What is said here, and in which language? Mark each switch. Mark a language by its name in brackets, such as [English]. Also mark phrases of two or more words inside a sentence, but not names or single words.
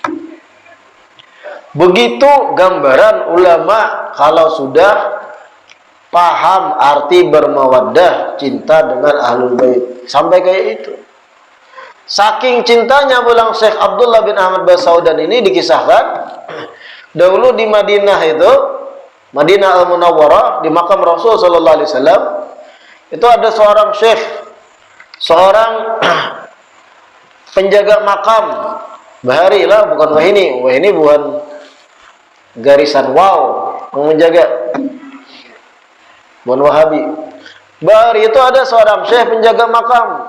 [Indonesian] Begitu gambaran ulama kalau sudah paham arti bermawaddah, cinta dengan [Arabic] ahlul bait. [Indonesian] Sampai kayak itu. Saking cintanya pulang Syekh Abdullah bin Ahmad Basaudan ini dikisahkan dahulu di Madinah itu, Madinah Al-Munawwarah, di makam Rasul [Arabic] sallallahu alaihi wasallam, [Indonesian] itu ada seorang syekh, seorang penjaga makam. [Banjar] Bahari lah, bukan wahini bukan garisan wow menjaga, bukan Wahabi. [Indonesian] Bahari itu ada seorang syekh penjaga makam.